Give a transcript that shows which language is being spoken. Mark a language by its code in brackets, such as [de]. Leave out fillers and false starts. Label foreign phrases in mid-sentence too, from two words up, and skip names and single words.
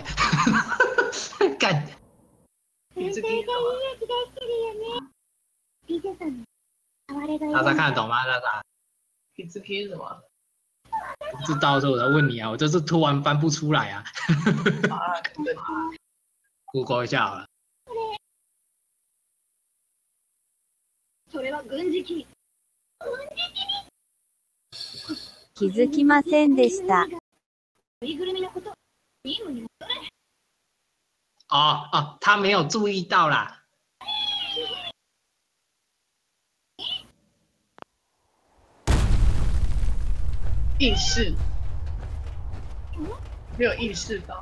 [zh] 干！大家看得懂吗？大家？你这批是什么？不知道，所以我在问你啊，我就是突然翻不出来啊。Google 一下好了。 [ja] 気づきませんでした。 [zh] 哦，他没有注意到啦。意识，没有意识到。